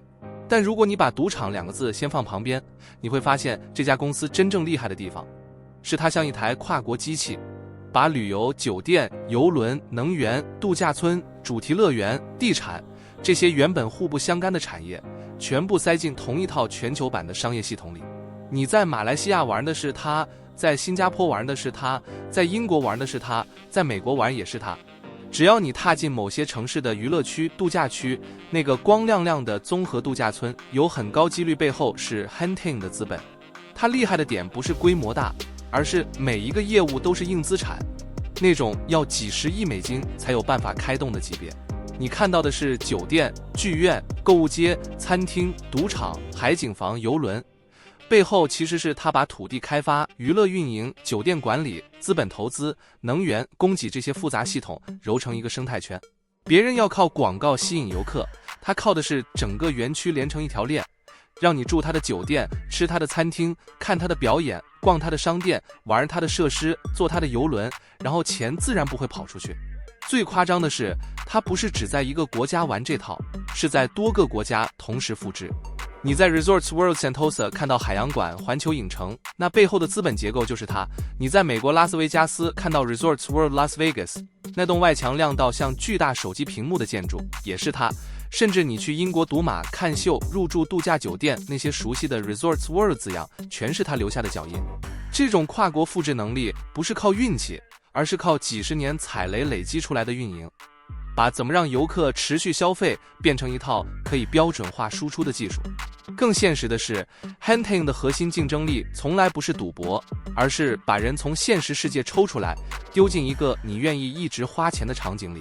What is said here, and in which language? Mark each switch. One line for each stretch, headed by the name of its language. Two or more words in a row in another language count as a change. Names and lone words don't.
Chinese: 但如果你把賭場2個字先放旁邊，你會發現這家公司真正厲害的地方，是它像一台跨國機器，把旅遊、酒店、郵輪、能源、度假村、主題樂園、地產這些原本互不相干的產業，全部塞進同一套全球版的商業系統裡。你在馬來西亞玩的是它，在新加坡玩的是它，在英國玩的是它，在美國玩也是它。只要你踏進某些城市的娛樂區、度假區，那個光亮亮的綜合度假村，有很高幾率背後是 Henteng 的資本。它厲害的點不是規模大，而是每一個業務都是硬資產，那種要幾十億美金才有辦法開動的級別。你看到的是酒店、劇院、購物街、餐廳、賭場、海景房、郵輪，背後其實是他把土地開發、娛樂運營、酒店管理、資本投資、能源、供給這些複雜系統揉成一個生態圈。別人要靠廣告吸引遊客，他靠的是整個園區連成一條鏈，讓你住他的酒店、吃他的餐廳、看他的表演、逛他的商店、玩他的設施、坐他的郵輪，然後錢自然不會跑出去。最誇張的是，他不是只在一個國家玩這套，是在多個國家同時複製。你在 Resorts World Sentosa 看到海洋館、環球影城，那背後的資本結構就是它。你在美國拉斯維加斯看到 Resorts World Las Vegas， 那棟外牆亮到像巨大手機屏幕的建築，也是它。甚至你去英國賭馬、看秀、入住度假酒店，那些熟悉的 Resorts World 字樣，全是它留下的腳印。這種跨國複製能力不是靠運氣，而是靠幾十年踩雷累積出來的運營。把怎麼讓遊客持續消費變成一套可以標準化輸出的技術。更現實的是 Henteng 的核心競爭力從來不是賭博，而是把人從現實世界抽出來，丟進一個你願意一直花錢的場景裡。